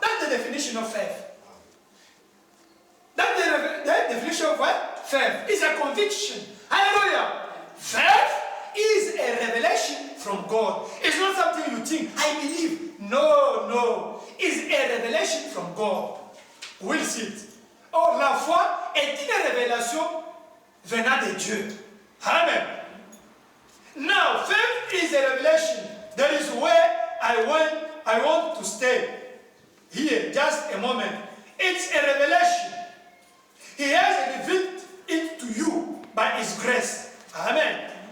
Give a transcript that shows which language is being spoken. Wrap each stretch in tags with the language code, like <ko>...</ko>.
<en>That's the definition of faith. That's the definition of what? Faith is a conviction. Hallelujah. Faith is a revelation from God. It's not something you think, I believe. No, no. It's a revelation from God. We'll see it.</en> <fr>Or la foi est une révélation venant de Dieu.</fr> <en>Amen. Now, faith is a revelation. That is where I want to stay. Here, just a moment. It's a revelation. He has revealed it to you by His grace. Amen.</en>